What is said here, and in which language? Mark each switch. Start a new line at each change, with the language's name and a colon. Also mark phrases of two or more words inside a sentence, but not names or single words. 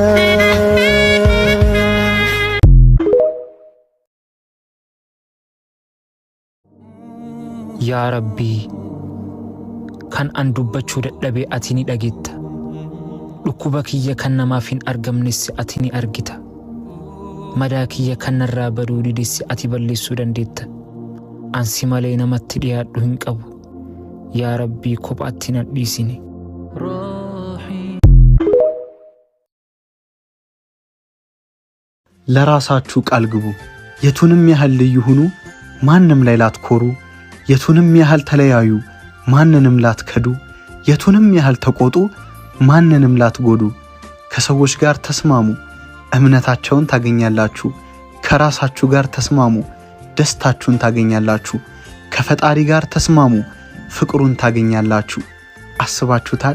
Oromo: Yaa Rabbii, kan an dubbachuu dadhabee ati ni dhageetta. Dhukkuba kiyya kan namaaf hin argamnes ati ni argita. Madaa kiyya kan narraa baduu didis ati balleessuu dandeetta. Ansi malee namatti dhiyaadhu hin qabu. Yaa Rabbii kophaatti na dhiisini.
Amharic: ለራሳችሁ ቃል ግቡ። የቱንም ያህል ልዩ ሁኑ፣ ማንንም ላይ ላትኮሩ። የቱንም ያህል ተለያዩ፣ ማንንም ላትከዱ። የቱንም ያህል ተቆጡ፣ ማንንም ላትጎዱ። ከሰዎች ጋር ተስማሙ፣ እምነታቸውን ታገኛላችሁ። ከራሳችሁ ጋር ተስማሙ፣ ደስታችሁን ታገኛላችሁ። ከፈጣሪ ጋር ተስማሙ፣ ፍቅሩን ታገኛላችሁ። አስባችሁታል?